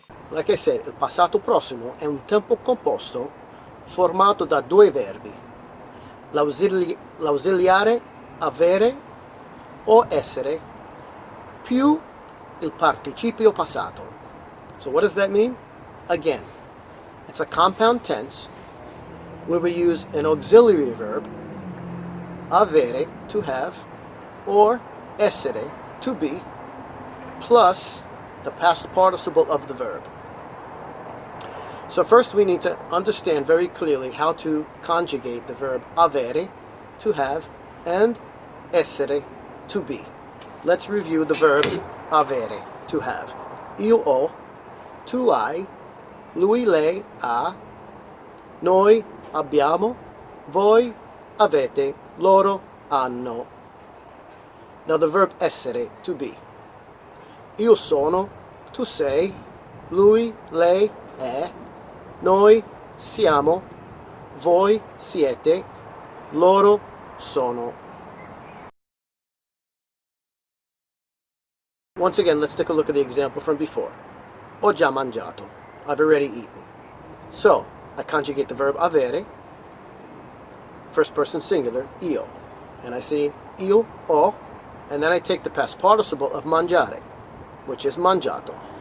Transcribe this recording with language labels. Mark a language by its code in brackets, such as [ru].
[en] Like I said, [it] il passato prossimo è un tempo composto formato da due verbi, l'ausiliare avere o essere più il participio passato. [en] So what does that mean? Again, it's a compound tense where we use an auxiliary verb, avere, to have, or essere, to be, plus the past participle of the verb. So first we need to understand very clearly how to conjugate the verb avere, to have, and essere, to be. Let's review the verb avere, to have. [it] Io ho, tu hai, lui, lei ha, noi abbiamo, voi avete, loro hanno. [en] Now the verb essere, to be. [it] Io sono, tu sei, lui, lei è, noi siamo, voi siete, loro sono. [en] Once again, let's take a look at the example from before. [it] Ho già mangiato. [en] I've already eaten. So, I conjugate the verb avere, first person singular, io. And I say [it] io ho, [en] and then I take the past participle of mangiare, which is mangiato.